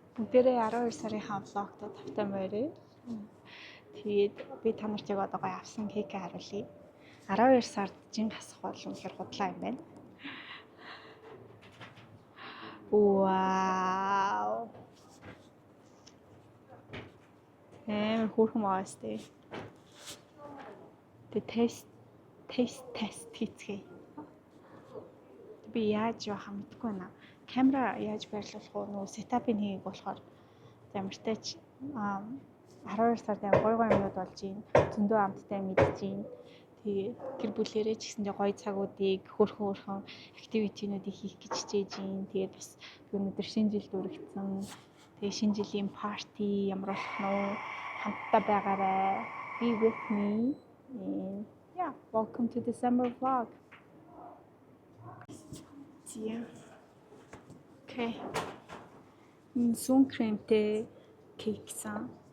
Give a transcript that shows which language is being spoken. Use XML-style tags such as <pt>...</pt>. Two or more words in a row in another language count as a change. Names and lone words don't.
<mn>бүгдээрээ 12 сарынхаа влогтой тавтай морь. Тэгээд би та нарт яг одоо гоё авсан кейк харуулъя. 12 сард жин хасах бол үнэхээр худлаа юм байна. Вау. Хөөрхөн маастэй.</mn> <en>The taste test</en> <mn>хийцгээе. Би яаж яах юм мэдгүй байна. Камера яаж байрлуулах уу? Нөө сетапыг хийх болохоор ямартай ч 12 сард гоё юмнууд болж байна. Зөндөө амттай мэдж байна. Тэгээ гэр бүлэрээ ч гэсэндээ гоё цагуудыг хөөрхөн активитинуудыг хийх гэж хичээж байна. Тэгээд бас өнөөдөр шинэ жил дүрэгцэн. Тэгээ шинэ жилийн парти ямар болох нь хамтдаа байгаарай.</mn> <en>Be with me. And yeah, welcome to December vlog. Yeah. Okay.</en> <mn>Sun кремтэй кейк сан.</mn>